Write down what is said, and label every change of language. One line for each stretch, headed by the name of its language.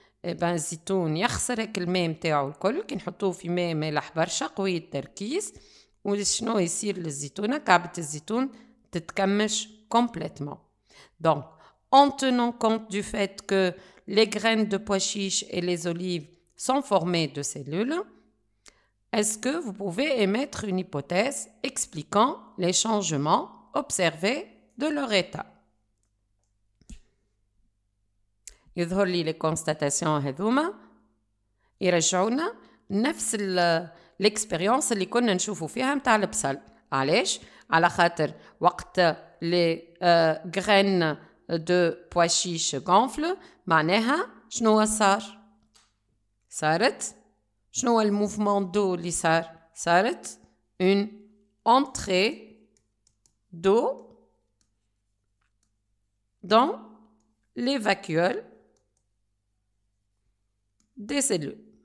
Arabic: الزيتون يخسر الماء متاعه الكل كي نحطوه في ماء مالح برشا قوي التركيز وشنو يصير للزيتونة؟ كعبة الزيتون تتكمش complètement.
French: Donc, en tenant compte du fait que les graines de pois chiches et les olives sont formées de cellules, est-ce que vous pouvez émettre une hypothèse expliquant les changements observés de leur état?
Arabic: يظهر لي
French: les constatations
Arabic: هذوما يرجعونا نفس l'expérience اللي كنا نشوفوا فيها متاع البصل. علاش؟ على خاطر وقت
French: les graines de pois chiches gonflent
Arabic: معناها شنو صارت شنو الموفمون دو اللي صارت
French: une entrée d'eau dans les vacuoles des cellules.